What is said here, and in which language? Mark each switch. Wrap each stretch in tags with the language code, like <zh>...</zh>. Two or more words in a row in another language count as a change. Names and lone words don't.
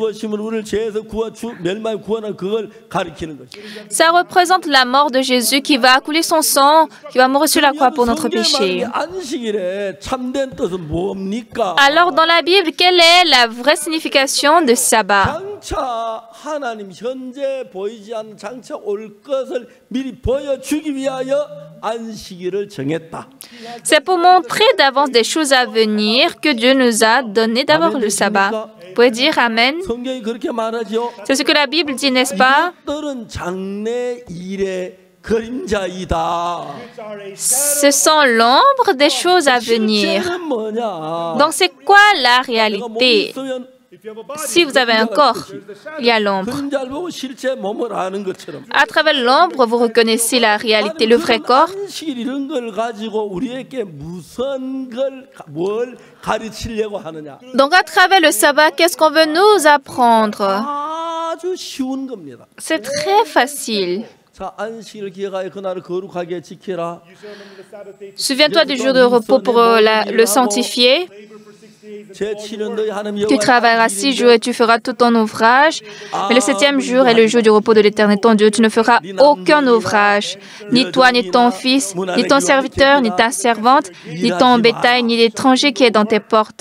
<fr>Ça représente la mort de Jésus qui va couler son sang, qui va mourir sur la croix pour notre péché. Alors, dans la Bible, quelle est la vraie signification de sabbat?</fr> <ko>하나님 현재 보이지 않는 장차 올 것을 미리 보여주기 위하여 안식일을 정했다.</ko> <fr>C'est pour montrer d'avance des choses à venir que Dieu nous a donné d'abord le sabbat. Vous pouvez dire Amen?</fr> <ko>성경이 그렇게 말하죠.</ko> <fr>C'est ce que la Bible dit, n'est-ce pas?</fr> <ko>이것들은 장래 일의 그림자이다.</ko> <fr>Ce sont l'ombre des choses à venir.</fr> <ko>실제는 뭐냐?</ko> <fr>Donc, c'est quoi la réalité? Si vous avez un corps, il y a l'ombre.</fr> <ko>그림자를 보고 실제 몸을 아는 것처럼.</ko> <fr>À travers l'ombre, vous reconnaissez la réalité, le vrai corps.</fr> <ko>안식일 이런 걸 가지고 우리에게 무슨 뭘 가르치려고 하느냐?</ko> <fr>Donc, à travers le sabbat, qu'est-ce qu'on veut nous apprendre?</fr> <ko>아주 쉬운 겁니다.</ko> <fr>C'est très facile.</fr> <ko>자, 안식일을 기억하여 그날을 거룩하게 지키라.</ko> <fr>Souviens-toi du jour de repos pour le sanctifier. Tu travailleras 6 jours et tu feras tout ton ouvrage. Mais le 7e jour est le jour du repos de l'Éternel ton Dieu. Tu ne feras aucun ouvrage. Ni toi, ni ton fils, ni ton serviteur, ni ta servante, ni ton bétail, ni l'étranger qui est dans tes portes.</fr>